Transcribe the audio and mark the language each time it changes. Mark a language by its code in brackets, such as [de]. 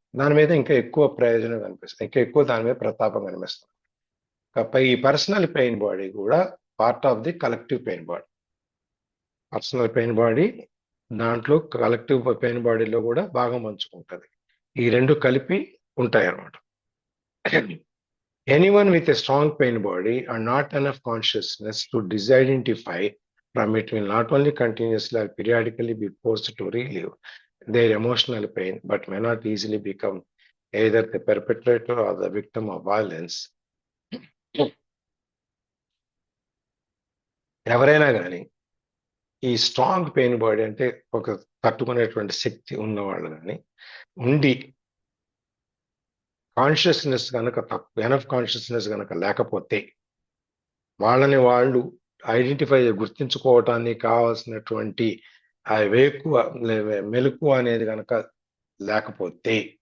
[te] దాని మీద ఇంకా ఎక్కువ ప్రయోజనం కనిపిస్తుంది, ఇంకా ఎక్కువ దాని మీద ప్రతాపం కనిపిస్తుంది. [en] ఈ personal pain body కూడా part of the collective pain body. [te] Personal pain body దాంట్లో కలెక్టివ్ పెయిన్ బాడీలో కూడా భాగం పంచుకుంటుంది. ఈ రెండు కలిపి ఉంటాయి అన్నమాట. [en] Anyone with a strong pain body and not enough consciousness to disidentify from it will not only continuously or periodically be forced to relive their emotional pain, but may not easily become either the perpetrator or the victim of violence. [te] ఎవరైనా కానీ ఈ strong pain body అంటే ఒక తట్టుకునేటువంటి శక్తి ఉన్నవాళ్ళు కానీ ఉండి consciousness కనుక enough consciousness కనుక లేకపోతే, వాళ్ళని వాళ్ళు గుర్తించుకోవటానికి కావాల్సినటువంటి ఆ మెలకు అనేది కనుక లేకపోతే